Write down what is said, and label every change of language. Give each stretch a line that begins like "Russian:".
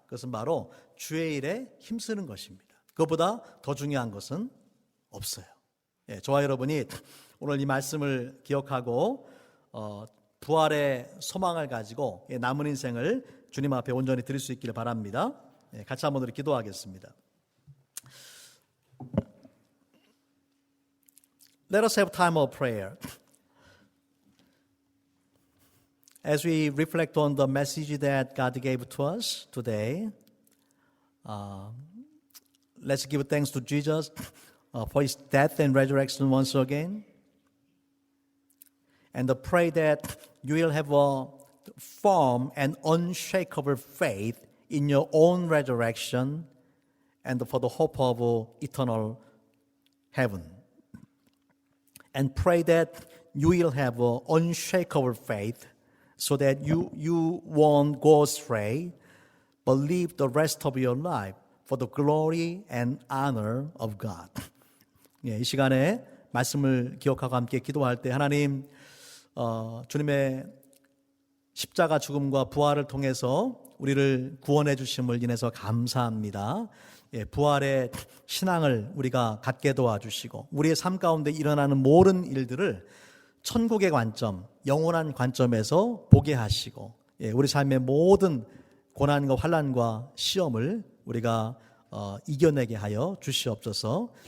Korean: 그것은 바로 주의 일에 힘쓰는 것입니다. 그것보다 더 중요한 것은 없어요. 저와 여러분이 오늘 이 말씀을 기억하고 부활의 소망을 가지고 남은 인생을 주님 앞에 온전히 드릴 수 있기를 바랍니다. 같이 한번 우리 기도하겠습니다.
English: Let us have time of prayer. As we reflect on the message that God gave to us today, let's give thanks to Jesus for His death and resurrection once again. and pray that you will have a firm and unshakable faith in your own resurrection and for the hope of eternal heaven. And pray that you will have an unshakable faith so that you won't go astray, but live the rest of your life for the glory and honor of God.
Korean: 이 시간에 말씀을 기억하고 함께 기도할 때 하나님 주님의 십자가 죽음과 부활을 통해서 우리를 구원해 주심을 인해서 감사합니다. 부활의 신앙을 우리가 갖게 도와주시고 우리의 삶 가운데 일어나는 모든 일들을 천국의 관점, 영원한 관점에서 보게 하시고 우리 삶의 모든 고난과 환난과 시험을 우리가 이겨내게 하여 주시옵소서.